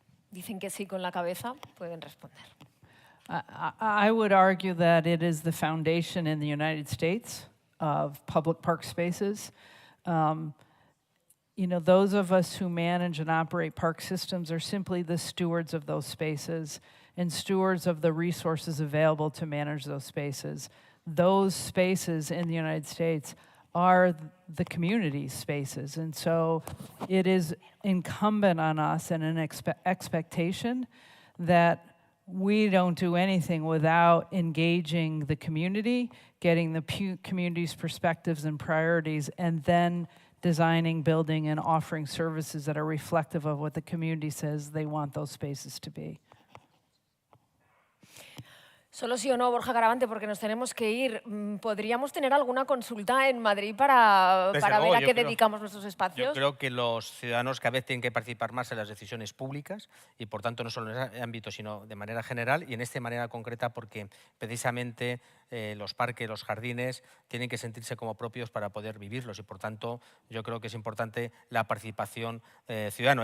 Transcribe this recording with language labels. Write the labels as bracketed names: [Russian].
[Spanish] Dicen que sí con la cabeza, pueden responder. [English] I would argue that it is the foundation in the United States of public park spaces. You know, those of us who manage and operate park systems are simply the stewards of those spaces and stewards of the resources available to manage those spaces. Those spaces in the United States are the community spaces. And so it is incumbent on us and an expectation that we don't do anything without engaging the community, getting the community's perspectives and priorities, and then designing, building, and offering services that are reflective of what the community says they want those spaces to be. [Spanish] Solo sí o no, Borja Carabante, porque nos tenemos que ir. ¿Podríamos tener alguna consulta en Madrid para ver a qué dedicamos nuestros espacios? Yo creo que los ciudadanos cada vez tienen que participar más en las decisiones públicas y, por tanto, no solo en ese ámbito, sino de manera general y en esta manera concreta porque precisamente los parques, los jardines, tienen que sentirse como propios para poder vivirlos y, por tanto, yo creo que es importante la participación ciudadana.